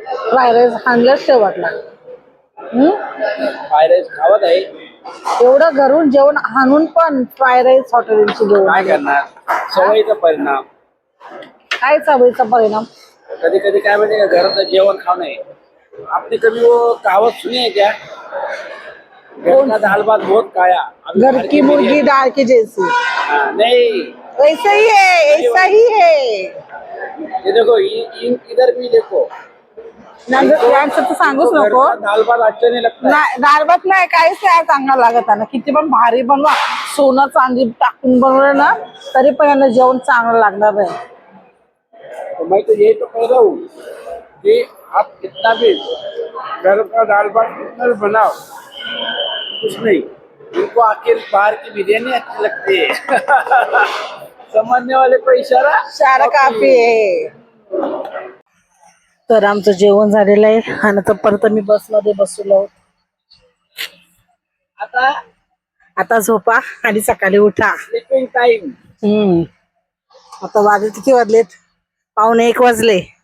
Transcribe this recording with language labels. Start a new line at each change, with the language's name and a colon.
Marathi: Fry rice आणलाच शेवटला. Fry rice खावत आहे. एवढं घरून जेवण आणून पण फ्राय राईस हॉटेलची घेऊन काय करणार, सवयीचा परिणाम. काय सवयीचा परिणाम. कधी कधी काय माहिती का, घरात जेवण खाऊ नये.
Hindi: आपने कभी वो कहावत सुनी है क्या, घर का दाल भात बहुत खाया, अभी घर की मुर्गी दाल की जैसी. नहीं, ऐसा ही है, ऐसा ही है. ये देखो इधर भी देखो,
Marathi: यांचं तर सांगूच
Hindi: घर
Marathi: नको.
Hindi: का दाल भात अच्छा नहीं लगता है.
Marathi: नाही, दाल भात नाही, काहीच नाही चांगला लागत आहे ना. किती पण भारी बनवा, सोनं चांदी टाकून बनवलं ना, तरी पण यांना जेवण चांगलं लागणार नाही.
Hindi: तो मैं तो यही तो कह रहा हूँ कि आप कितना भी घर का दाल भात कितना भी बनाओ, कुछ नहीं, इनको आखिर बाहर की बिरयानी अच्छी लगती है. समझने वाले को इशारा
Marathi: सारा
Hindi: काफी
Marathi: आहे. तर आमचं जेवण झालेलं आहे आणि आता परत मी बसमध्ये बसलो. आता झोपा आणि सकाळी उठा.
English: Sleeping time.
Marathi: आता वाजले किती वाजलेत, 1:15 वाजले.